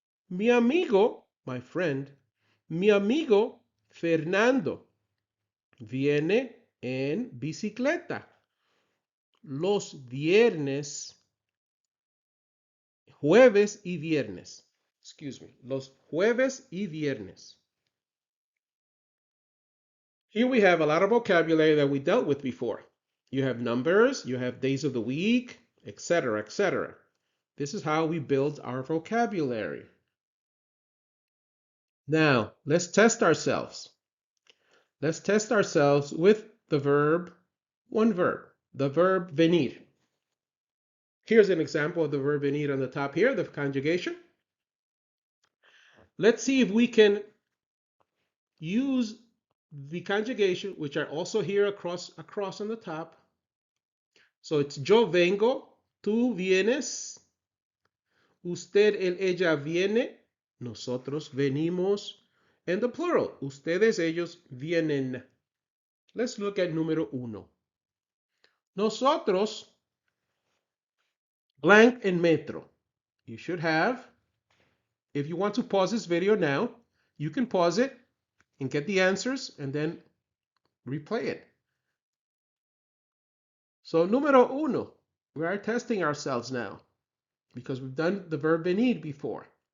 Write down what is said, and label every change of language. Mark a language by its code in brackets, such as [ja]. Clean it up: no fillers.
[es] Mi amigo, [en] my friend, [es] mi amigo Fernando viene en bicicleta los viernes, jueves y viernes. [en] Excuse me, [es] los jueves y viernes. [en] Here we have a lot of vocabulary that we dealt with before. You have numbers, you have days of the week, etc., etc. This is how we build our vocabulary. Now, let's test ourselves. Let's test ourselves with the verb, one verb, the verb venir. Here's an example of the verb venir on the top here, the conjugation. Let's see if we can use the conjugation, which are also here across on the top. So it's [es] yo vengo, tú vienes, usted, él, ella viene, nosotros venimos, [en] and the plural, [es] ustedes, ellos vienen. [en] Let's look at número 1. [es] Nosotros, blank en metro. [en] You should have, if you want to pause this video now, you can pause it and get the answers and then replay it. So número 1, we are testing ourselves now because we've done the verb venir before.